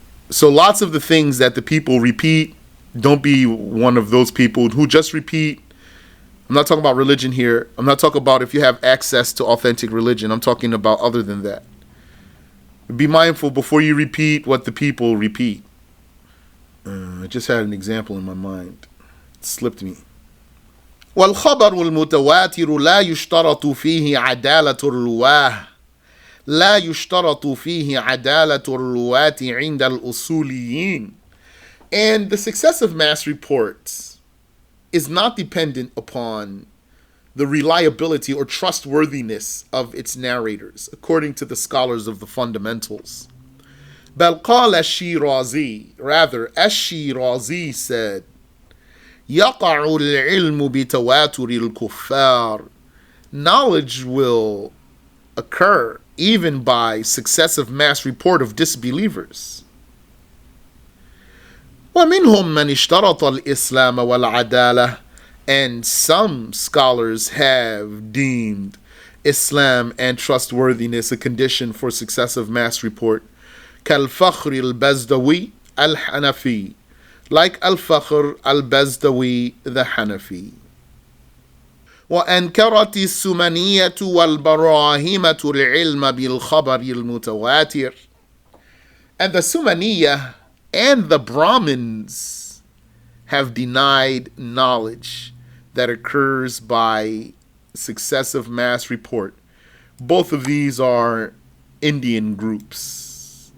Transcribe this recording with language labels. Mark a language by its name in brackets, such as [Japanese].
[English] So lots of the things that the people repeat, don't be one of those people who just repeat. I'm not talking about religion here. I'm not talking about if you have access to authentic religion. I'm talking about other than that. Be mindful before you repeat what the people repeat. I just had an example in my mind. It slipped me. [Arabic] والخبر المتواتر لا يشترط فيه عدالة الرواه. لا يشترط فيه عدالة الرواة عند الأصوليين. [English] And the successive mass reports is not dependent upon the reliability or trustworthiness of its narrators, according to the scholars of the fundamentals. [Arabic] بل قال الشيرازي, [English] rather, [Arabic] الشيرازي said, يقع العلم بتواتر الكفار. [English] Knowledge will occur even by successive mass report of disbelievers. [Arabic] ومنهم من اشترط الإسلام والعدالة. [English] And some scholars have deemed Islam and trustworthiness a condition for successive mass report. [Arabic] كالفخر البزدوي الحنفي. [English] Like Al-Fakhr al-Bazdawi, the Hanafi. [Arabic] وأنكرت السمنية والبراهمة العلم بالخبر المتواتر. [English] And the Sumaniyah and the Brahmins have denied knowledge that occurs by successive mass report. Both of these are Indian groups.